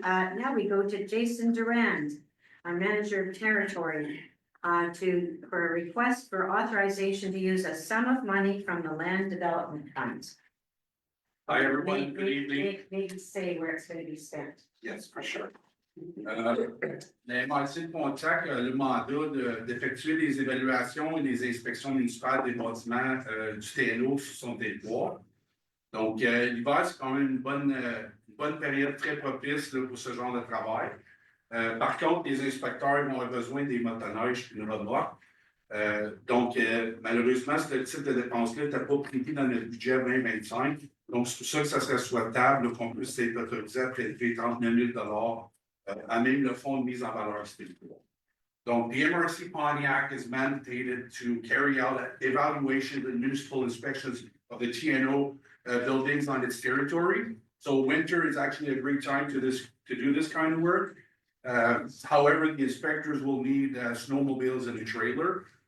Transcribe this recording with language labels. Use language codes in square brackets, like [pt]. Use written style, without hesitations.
[en] Now we go to Jason Durand, our Manager of Territory, for a request for authorization to use a sum of money from the Land Development Fund. Hi, everyone. Good evening. Maybe say where it's going to be spent. Yes, for sure. [fr] L'inventaire de contact a le mandat d'effectuer des évaluations et des inspections municipales des bâtiments du TNO sur son territoire. Donc, l'hiver, c'est quand même une bonne période très propice là, pour ce genre de travail. Par contre, les inspecteurs vont avoir besoin des motoneiges et une remorque. Donc, malheureusement, ce type de dépense-là n'était pas prévu dans notre budget 2025. Donc, c'est pour ça que ça serait souhaitable qu'on puisse être autorisé à prélever 39 000 à même le fonds de mise en valeur spirituelle. [en] Donc, the MRC Pontiac is mandated to carry out evaluation and municipal inspections of the TNO buildings on its territory. So winter is actually a great time to do this kind of work. However, the inspectors will need snowmobiles and a trailer.